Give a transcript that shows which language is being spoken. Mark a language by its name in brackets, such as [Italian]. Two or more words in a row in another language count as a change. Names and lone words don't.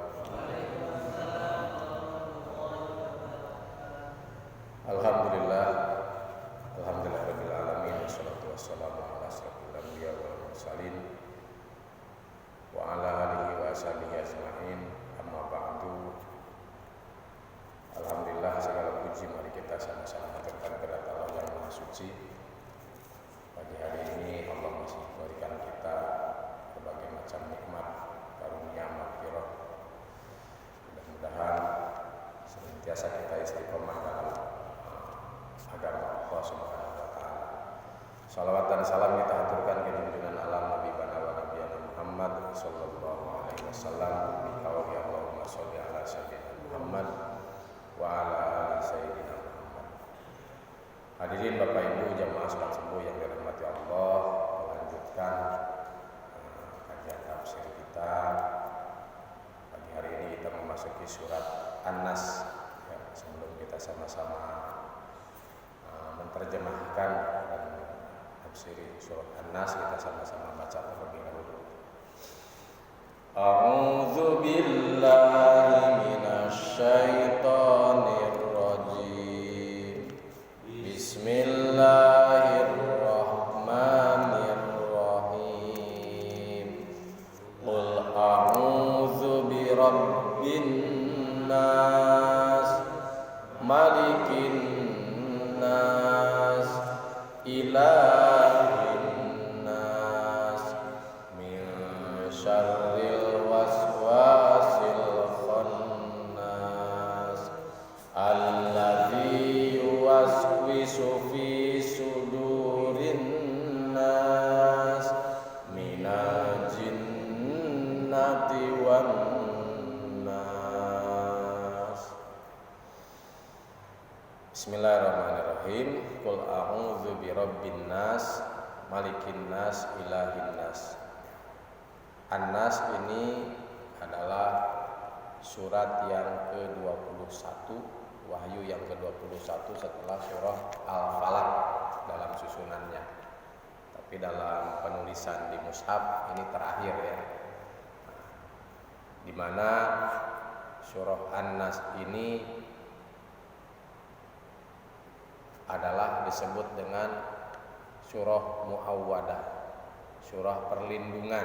[Arabic] الحمد لله، الحمد لله رب العالمين، والصلاة والسلام على أشرف الأنبياء والمرسلين وعلى آله وصحبه أجمعين. أما بعد. [Indonesian] Alhamdulillah, segala puji mari kita sama-sama haturkan kepada Allah yang Maha Suci. Pagi hari ini Allah masih memberikan kita berbagai macam nikmat, karunia, maghfirah. Mudah-mudahan senantiasa kita istiqomah dalam agama Allah [Arabic] سبحانه وتعالى. [Indonesian] Salawat dan salam kita haturkan ke junjungan alam [Arabic] نبي ونبينا [Indonesian] Muhammad [Arabic] صلى الله عليه وسلم. بقول اللهم صل على سيدنا محمد وعلى آل سيدنا محمد. [Indonesian] Hadirin Bapak Ibu jamaah salat subuh yang dirahmati Allah, melanjutkan kajian tafsir kita. Pagi hari ini kita memasuki surat An-Nas. Ya, sebelum kita sama-sama menerjemahkan dan tafsiri surat An-Nas, kita sama-sama baca terlebih dahulu. [Arabic] أعوذ بالله من الشيطان الرجيم. بسم الله الرحمن الرحيم. قل أعوذ برب الناس، ملك الناس، إله الناس، من شر الوسواس الخناس، الذي يوسوس في صدور الناس، من الجنة والناس. بسم الله الرحمن الرحيم. قل أعوذ برب الناس، ملك الناس، إله الناس. [Indonesian] An-Nas ini adalah surat yang ke-21, wahyu yang ke-21 setelah surah Al-Falaq dalam susunannya. Tapi dalam penulisan di mushaf ini terakhir ya. Di mana surah An-Nas ini adalah disebut dengan surah muawwadah, surah perlindungan.